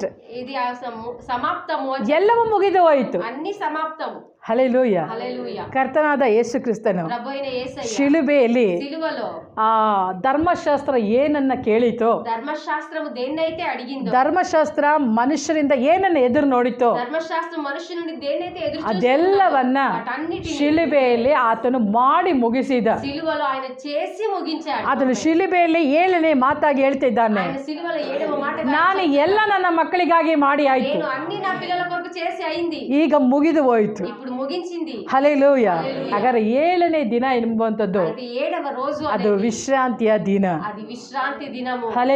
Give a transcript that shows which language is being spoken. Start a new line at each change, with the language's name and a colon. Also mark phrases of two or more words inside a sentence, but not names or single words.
Telugu: ఇది ఆ సమాప్తము అని
Kannada: ಎಲ್ಲವೂ ಮುಗಿದು ಹೋಯಿತು.
Telugu: అన్ని సమాప్తము.
Kannada: ಹಲ್ಲೆಲೂಯ.
Telugu: హల్లెలూయా.
Kannada: ಕರ್ತನಾದ ಯೇಸು ಕ್ರಿಸ್ತನು
Telugu: ప్రభు అయిన యేసయ్య
Kannada: ಶಿಲುಬೆಯಲ್ಲಿ
Telugu: సిలువలో
Kannada: ಆ ಧರ್ಮಶಾಸ್ತ್ರ ಏನನ್ನ ಕೇಳಿತೋ,
Telugu: ధర్మశాస్త్రము దేన్నైతే అడిగిందో,
Kannada: ಧರ್ಮಶಾಸ್ತ್ರ ಮನುಷ್ಯರಿಂದ ಏನನ್ನ ಎದುರು ನೋಡಿತೋ,
Telugu: ధర్మశాస్త్రం మనుషుల నుండి దేన్నైతే ఎదురు
Kannada: ಅದೆಲ್ಲವನ್ನ
Telugu: వాటన్నిటిని
Kannada: ಶಿಲುಬೆಯಲ್ಲಿ ಆತನು ಮಾಡಿ ಮುಗಿಸಿದ.
Telugu: సిలువలో ఆయన చేసి ముగించాడు.
Kannada: ಅದನ್ನು ಶಿಲುಬೆಯಲ್ಲಿ 7ನೇ ಮಾತಾಗಿ ಹೇಳ್ತಿದ್ದಾನೆ,
Telugu: ఆయన సిలువలో 7వ మాట,
Kannada: ನಾನು ಎಲ್ಲ ನನ್ನ ಮಕ್ಕಳಿಗಾಗಿ ಮಾಡಿ ಆಯ್ತು,
Telugu: నేను అన్ని నా పిల్లల కొరకు చేసి అయింది,
Kannada: ಈಗ ಮುಗಿದು ಹೋಯಿತು.
Telugu: ఇప్పుడు ముగించింది.
Kannada: ಹಲ್ಲೆಲೂಯ. ಹಾಗಾದ್ರೆ 7ನೇ ದಿನ ಎಂಬುವಂಥದ್ದು
Telugu: అది 7వ రోజు
Kannada: ಅದು
Telugu: అనేది
Kannada: ವಿಶ್ರಾಂತಿಯ ದಿನ.
Telugu: అది విశ్రాంతి దినము.
Kannada: ಹಲ್ಲೆಲೂಯ.